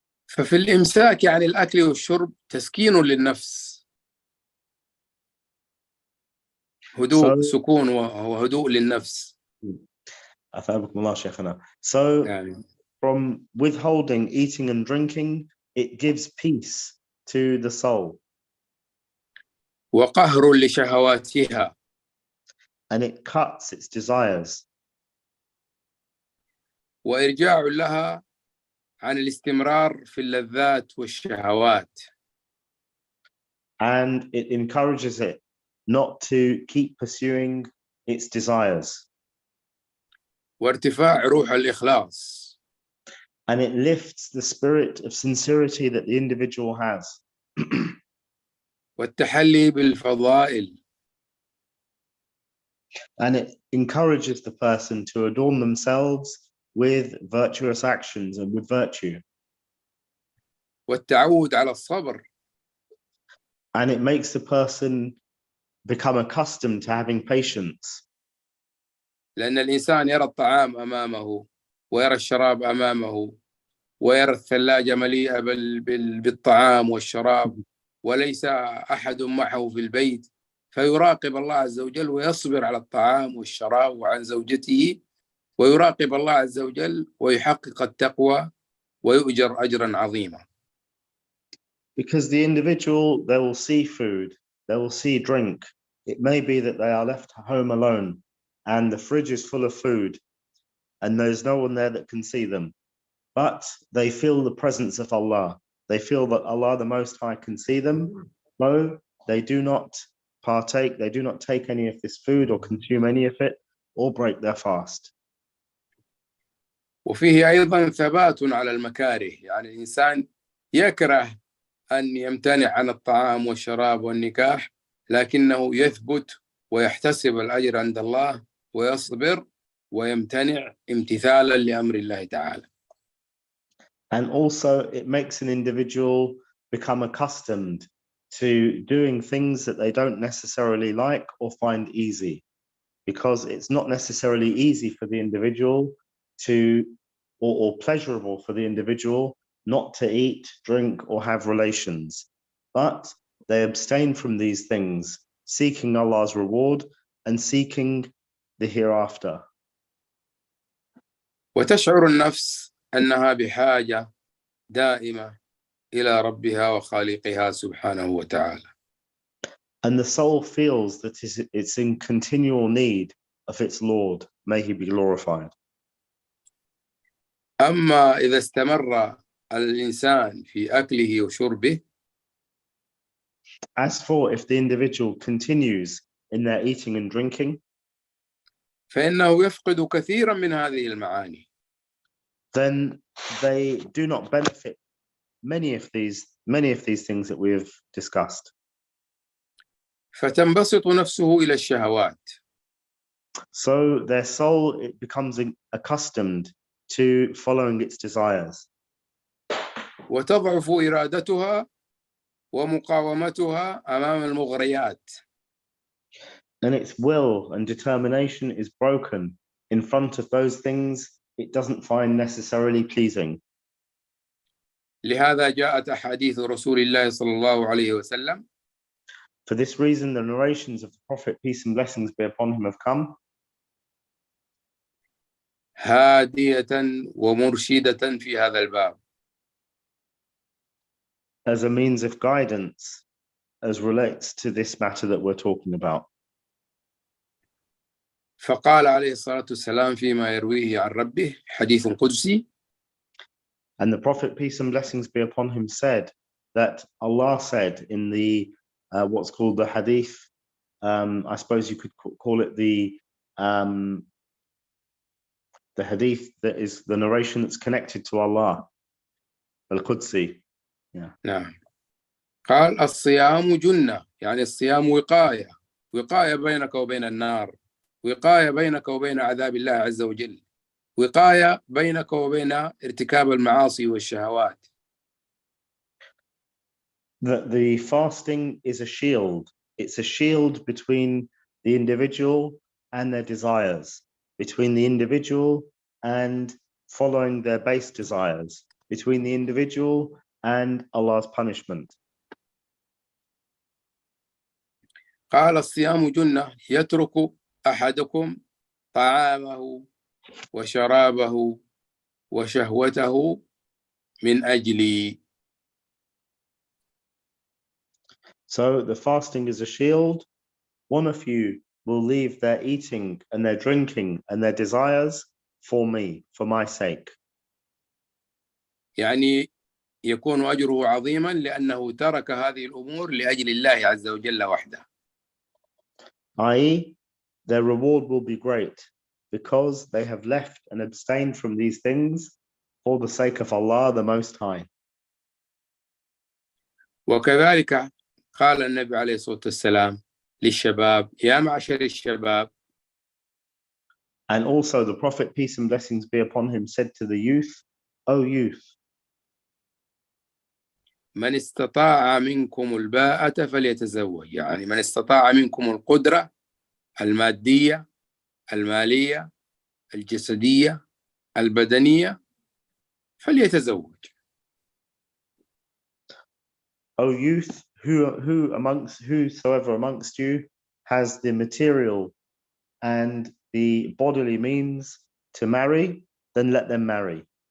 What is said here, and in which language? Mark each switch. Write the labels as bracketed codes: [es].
[ar] ففي الإمساك عن الأكل والشرب تسكين للنفس، هدوء سكون وهدوء للنفس. أثابكم الله شيخنا. [en] So from withholding eating and drinking, it gives peace to the soul. [ar] وقهر لشهواتها. [en] And it cuts its desires. [ar] وإرجاع لها عن الاستمرار في اللذات والشهوات. [en] And it encourages it not to keep pursuing its desires. [ar] وارتفاع روح الإخلاص [en] and it lifts the spirit of sincerity that the individual has. [ar] والتحلي بالفضائل [en] And it encourages the person to adorn themselves with virtuous actions and with virtue. [ar] والتعود على الصبر [en] And it makes the person become accustomed to having patience. [ar] لأن الإنسان يرى الطعام أمامه ويرى الشراب أمامه ويرى الثلاجة مليئة بالطعام والشراب وليس أحد معه في البيت فيراقب الله عز وجل ويصبر على الطعام والشراب وعن زوجته ويراقب الله عز وجل ويحقق التقوى ويؤجر أجرا عظيما. [en] Because the individual, they will see food, they will see drink. It may be that they are left home alone and the fridge is full of food and there's no one there that can see them. But they feel the presence of Allah. They feel that Allah the Most High can see them. So they do not partake, they do not take any of this food or consume any of it or break their fast. [ar] وفيه أيضا ثبات على المكاره يعني الإنسان يكره أن يمتنع عن الطعام والشراب والنكاح لكنه يثبت ويحتسب الأجر عند الله ويصبر ويمتنع امتثالا لأمر الله تعالى. [en] And also it makes an individual become accustomed to doing things that they don't necessarily like or find easy, because it's not necessarily easy for the individual to, or pleasurable for the individual not to eat, drink, or have relations. But they abstain from these things, seeking Allah's reward and seeking the hereafter. [ar] وتشعر النفس أنها بحاجة دائمة إلى ربها وخالقها سبحانه وتعالى. [en] And the soul feels that it's in continual need of its Lord. May he be glorified. [ar] أما إذا استمر الإنسان في أكله وشربه [en] As for if the individual continues in their eating and drinking, [ar] فإنه يفقد كثيرا من هذه المعاني. [en] then they do not benefit many of these things that we have discussed. [ar] فتنبسط نفسه إلى الشهوات. [en] So their soul, it becomes accustomed to following its desires. [ar] وتضعف إرادتها ومقاومتها أمام المغريات. [en] And its will and determination is broken in front of those things it doesn't find necessarily pleasing. [ar] لهذا جاءت أحاديث رسول الله صلى الله عليه وسلم. [en] For this reason, the narrations of the Prophet, peace and blessings be upon him, have come [ar] هادية ومرشدة في هذا الباب. [en] as a means of guidance as relates to this matter that we're talking about. [ar] فقال عليه الصلاة والسلام فيما يرويه عن ربه حديث قدسي. [en] And the Prophet, peace and blessings be upon him, said that Allah said in the what's called the hadith, I suppose you could call it the hadith that is the narration that's connected to Allah, al-Qudsi. Yeah. [ar] نعم. قال الصيام جنة يعني الصيام وقاية بينك وبين النار وقاية بينك وبين عذاب الله عز وجل وقاية بينك وبين ارتكاب المعاصي والشهوات. [en] The fasting is a shield. It's a shield between the individual and their desires, between the individual and following their base desires, between the individual and Allah's punishment. [ar] قال الصيام جنة يترك أحدكم طعامه وشرابه وشهوته من أجلي. [en] So the fasting is a shield. One of you will leave their eating and their drinking and their desires for me, for my sake. [ar] يعني يكون أجره عظيما لأنه ترك هذه الأمور لأجل الله عز وجل وحده. [en] i.e., their reward will be great because they have left and abstained from these things for the sake of Allah the Most High. [ar] وكذلك قال النبي عليه الصلاة والسلام للشباب يا معشر الشباب. [en] And also the Prophet, peace and blessings be upon him, said to the youth, O youth, [ar] من استطاع منكم الباءة فليتزوج، يعني من استطاع منكم القدرة المادية المالية الجسدية البدنية فليتزوج. [en] O youth, whosoever amongst you has the material and the bodily means to marry, then let them marry.